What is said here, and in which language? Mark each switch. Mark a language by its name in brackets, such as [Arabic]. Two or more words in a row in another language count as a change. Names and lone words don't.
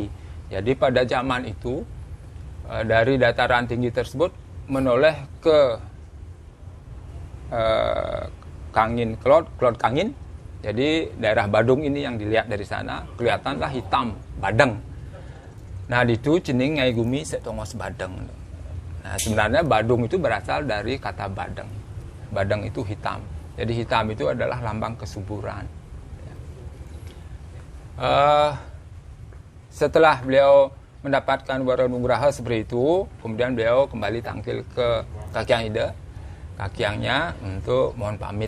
[Indonesian] Jadi pada zaman itu dari dataran tinggi tersebut menoleh ke Kangin, Klot Kangin. Jadi daerah Badung ini yang dilihat dari sana, kelihatanlah hitam, badeng. [Balinese] Nah, itu cening ngai gumi setongos badeng. [Indonesian] Nah, sebenarnya Badung itu berasal dari kata badeng. Badeng itu hitam. Jadi hitam itu adalah lambang kesuburan. Setelah beliau mendapatkan waranugraha seperti itu, kemudian beliau kembali tampil ke Kakyang Ide, Kakyangnya untuk mohon pamit.